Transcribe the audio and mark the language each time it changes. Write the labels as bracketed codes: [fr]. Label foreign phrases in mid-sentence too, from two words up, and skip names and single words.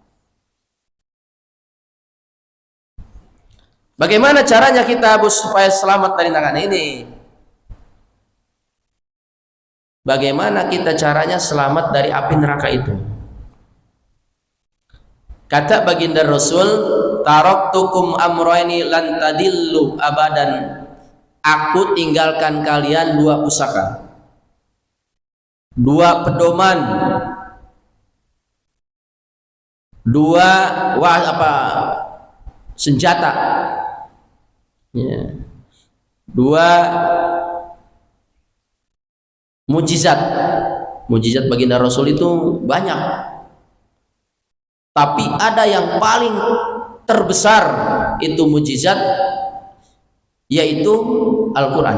[id] Bagaimana caranya kita supaya selamat dari neraka ini? Bagaimana kita caranya selamat dari api neraka itu? Kata baginda Rasul, [ar] تركتكم أمرين لن تضلوا أبدا. [id] Aku tinggalkan kalian 2 pusaka, 2 pedoman, 2 senjata ya. 2 mujizat baginda Rasul itu banyak, tapi ada yang paling terbesar itu mujizat, yaitu Al-Quran.